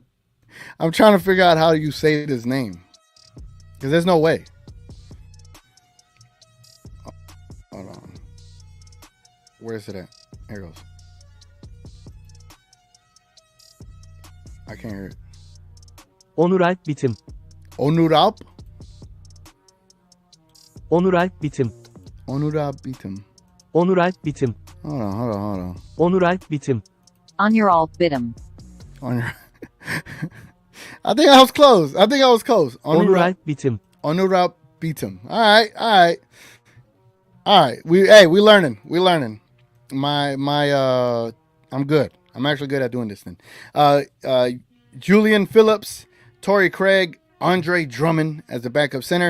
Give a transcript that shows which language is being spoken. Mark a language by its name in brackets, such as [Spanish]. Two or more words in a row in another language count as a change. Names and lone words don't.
[English] I'm trying to figure out how you say this name, because there's no way. Hold on. Where is it at? Here it goes. I can't hear it. Onuralp Bitim. Onuralp? Onuralp Bitim. Onuralp Bitim. Onuralp Bitim. Hold on. Onuralp Bitim. Onuralp Bitim. I think I was close. Onuralp Bitim. Onuralp Bitim. All right. We learning. I'm good. I'm actually good at doing this thing. Julian Phillips, Torrey Craig, Andre Drummond as the backup center.